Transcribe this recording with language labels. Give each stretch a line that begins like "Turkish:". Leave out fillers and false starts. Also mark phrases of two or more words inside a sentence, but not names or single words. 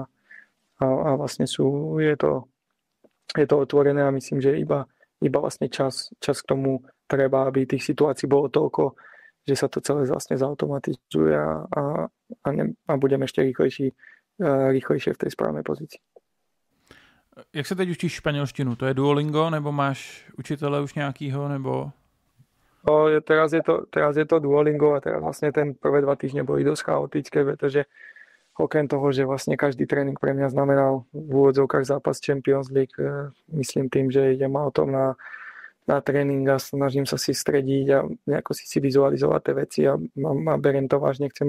Slovak: A vlastne je to otvorené a myslím, že iba vlastne čas k tomu treba, aby tých situácií bolo toľko, že sa to celé vlastne zautomatizuje a budeme ešte rýchlejšie v tej správnej pozícii.
Czech: Jak se teď učíš španělštinu? To je Duolingo, nebo máš učitele už nějakýho, nebo...
Slovak: Teraz je to Duolingo a teraz vlastne ten prvé 2 týždne boli dosť chaotické, pretože okrem toho, že vlastne každý tréning pre mňa znamenal v úvodzovkách zápas Champions League, myslím tým, že idem autom na tréning a snažím sa si strediť a nejako si vizualizovať tie veci a beriem to vážne, chcem